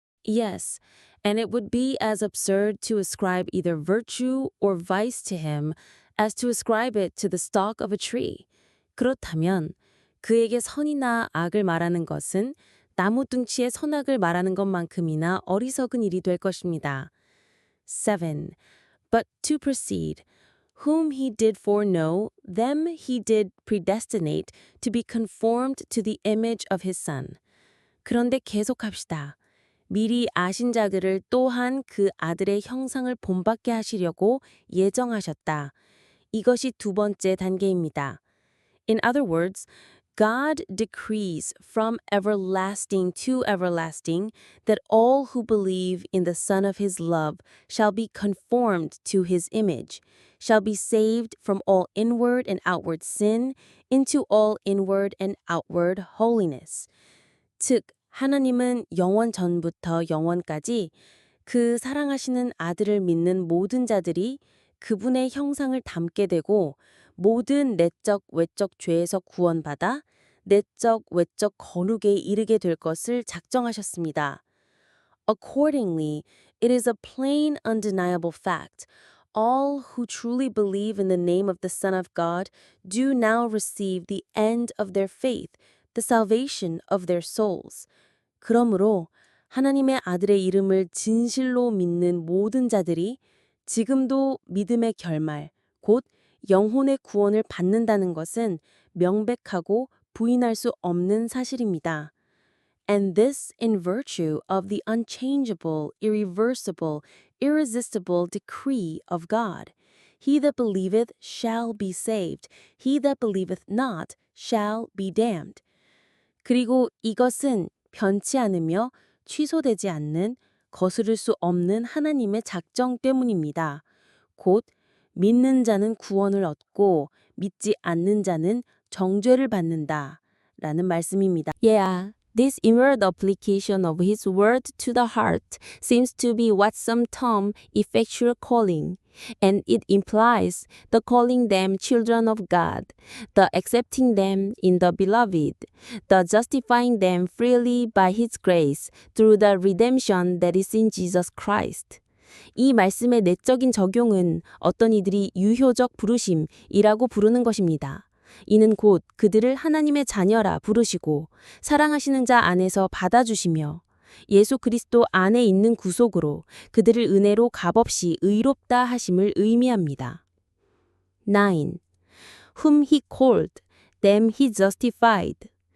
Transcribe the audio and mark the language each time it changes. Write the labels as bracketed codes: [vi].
[en] Yes, and it would be as absurd to ascribe either virtue or vice to him as to ascribe it to the stalk of a tree. [ko] 그렇다면 그에게 선이나 악을 말하는 것은 나무 둥치의 선악을 말하는 것만큼이나 어리석은 일이 될 것입니다. 7. [en] But to proceed, whom he did foreknow, them he did predestinate to be conformed to the image of his Son. [ko] 그런데 계속합시다. 미리 아신 자들을 또한 그 아들의 형상을 본받게 하시려고 예정하셨다. 이것이 두 번째 단계입니다. [en] In other words, God decrees from everlasting to everlasting that all who believe in the Son of His love shall be conformed to His image, shall be saved from all inward and outward sin into all inward and outward holiness. [ko] 즉, 하나님은 영원 전부터 영원까지 그 사랑하시는 아들을 믿는 모든 자들이 그분의 형상을 담게 되고 모든 내적, 외적 죄에서 구원받아 내적, 외적 거룩에 이르게 될 것을 작정하셨습니다. [en] Accordingly, it is a plain, undeniable fact. All who truly believe in the name of the Son of God do now receive the end of their faith, the salvation of their souls. [ko] 그러므로 하나님의 아들의 이름을 진실로 믿는 모든 자들이 지금도 믿음의 결말, 곧 영혼의 구원을 받는다는 것은 명백하고 부인할 수 없는 사실입니다. [en] And this in virtue of the unchangeable, irreversible, irresistible decree of God. He that believeth shall be saved. He that believeth not shall be damned. [ko] 그리고 이것은 변치 않으며 취소되지 않는 거스를 수 없는 하나님의 작정 때문입니다. 곧 믿는 자는 구원을 얻고 믿지 않는 자는 정죄를 받는다 라는 말씀입니다. [en] Yeah, this inward application of his word to the heart seems to be what some term effectual calling. and it implies the calling them children of God, the accepting them in the beloved, the justifying them freely by His grace through the redemption that is in Jesus Christ. [ko] 이 말씀의 내적인 적용은 어떤 이들이 유효적 부르심이라고 부르는 것입니다. 이는 곧 그들을 하나님의 자녀라 부르시고 사랑하시는 자 안에서 받아주시며 예수 그리스도 안에 있는 구속으로 그들을 은혜로 값없이 의롭다 하심을 의미합니다. 9. [en] Whom he called, them he justified.